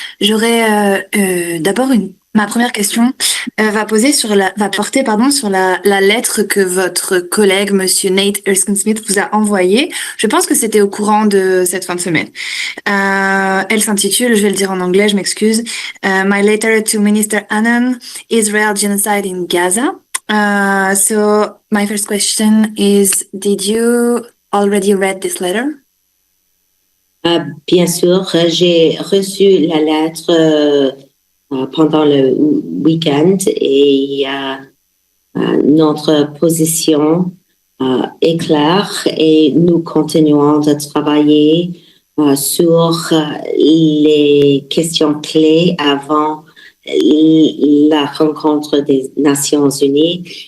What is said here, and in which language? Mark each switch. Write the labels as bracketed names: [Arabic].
[French] J'aurais d'abord ma première question va porter sur la lettre que votre collègue Monsieur Nate Erskine-Smith vous a envoyée. Je pense que c'était au courant de cette fin de semaine. Elle s'intitule, je vais le dire en anglais, je m'excuse, [English] My letter to Minister Anand, Israel genocide in Gaza. So my first question is, did you already read this letter? [French] Bien sûr, j'ai reçu la lettre pendant le week-end et notre position est claire et nous continuons de travailler sur les questions clés avant la rencontre des Nations Unies.